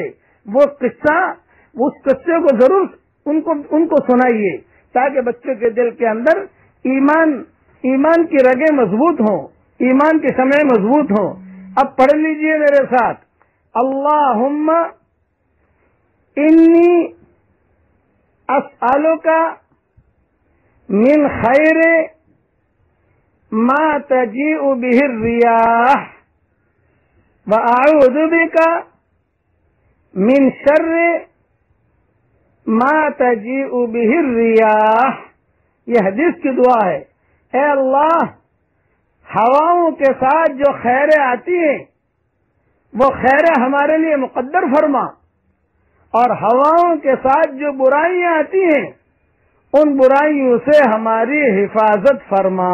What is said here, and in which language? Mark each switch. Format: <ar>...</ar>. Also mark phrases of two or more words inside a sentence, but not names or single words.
<ur>وہ قصہ، اس قصے کو ضرور ان کو سنائیے تاکہ بچوں کے دل کے اندر ایمان کی رگیں مضبوط ہوں، ایمان کی شمعیں مضبوط ہوں۔ اب پڑھ لیجئے میرے ساتھ،</ur> <ar>اللہم انی اسألک من خیر ما تجیء به الریاح وأعوذ بک من شر ما تجیء به الریاح۔</ar> <ur>یہ حدیث کی دعا ہے، اے اللہ ہواؤں کے ساتھ جو خیریں آتی ہیں وہ خیریں ہمارے لیے مقدر فرما، اور ہواؤں کے ساتھ جو برائیاں آتی ہیں ان برائیوں سے ہماری حفاظت فرما۔</ur>